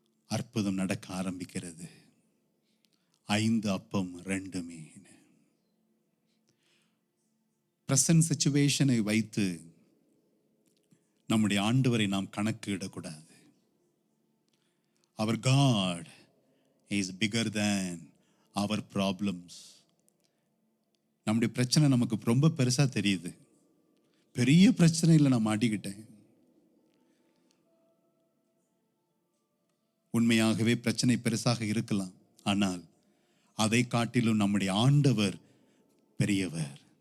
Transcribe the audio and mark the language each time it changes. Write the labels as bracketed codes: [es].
[ta] அற்புதம் நடக்க ஆரம்பிக்கிறது. 5 அப்பம் 2 மீன். பிரசன்ட் சிச்சுவேஷனை வைத்து நம்முடைய ஆண்டவரை நாம் கணக்கு இடக்கூடாது. அவர் [en] God is bigger than our problems. [ta] நம்முடைய பிரச்சனை நமக்கு ரொம்ப பெருசா தெரியுது. பெரிய பிரச்சனையில் நான் மாட்டிக்கிட்டேன். உண்மையாகவே பிரச்சனை பெருசாக இருக்கலாம், ஆனால் அதை காட்டிலும் நம்முடைய ஆண்டவர் பெரியவர்.